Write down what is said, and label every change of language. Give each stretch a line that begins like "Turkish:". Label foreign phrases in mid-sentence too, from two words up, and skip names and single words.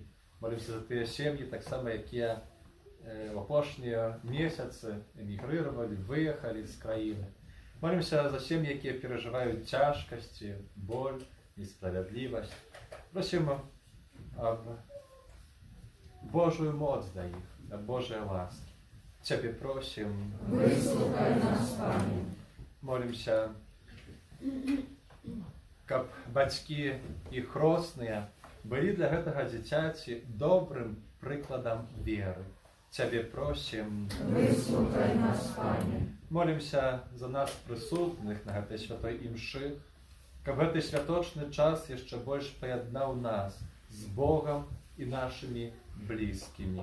Belarusian: Молимся за тыя сем'і, так само, якія в апошнія месяцы эмігрыравалі, выехалі з краіны. Молимся за сем'і, якія перажываюць цяжкасці, боль, несправядлівасць. Просім аб Божую моц да іх, аб Божай ласкі.
Polish: Ciebie prosimy.
Belarusian: Вислухай нас, Пане. Молимся, каб бацькі і хросныя былі для гэтага дзіцяці добрым прыкладам веры. Цябе просім. Вислухай нас, Пане. Молимся за нас прысутных на гэтай святой імшы, каб гэты святочны час яшчэ больш паяднаў нас з Богам і нашымі блізкімі.